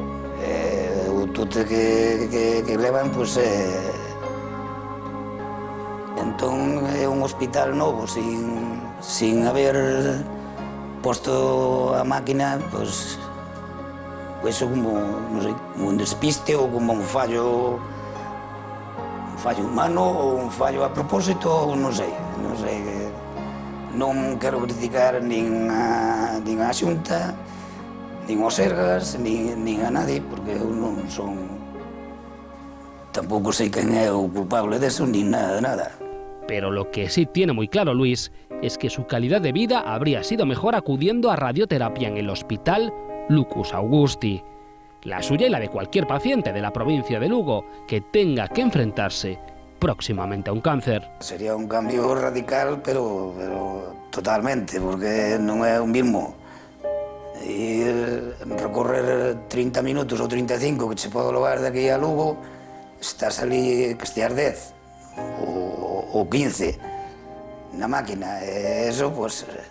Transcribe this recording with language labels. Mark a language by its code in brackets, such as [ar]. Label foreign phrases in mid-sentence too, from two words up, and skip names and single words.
[gl] O tute que levan, pois entón é un hospital novo, sin haber posto a máquina, pois iso como, non sei, un despiste ou como un fallo humano ou un fallo a propósito, non sei. Non quero criticar nin a Xunta, nin aos Sergas, nin a nadie, porque eu non son... Tampouco sei quen é o culpable deso, nin nada. [es] Pero lo que sí tiene muy claro Luis es que su calidad de vida habría sido mejor acudiendo a radioterapia en el hospital Lucus Augusti. La suya y la de cualquier paciente de la provincia de Lugo que tenga que enfrentarse próximamente a un cáncer. Sería un cambio radical, [gl] pero totalmente, porque non é o mismo recorrer 30 minutos ou 35 que se pode levar de aquí a Lugo, estás ali que esteas 10 ou 15 na máquina, e eso, pues,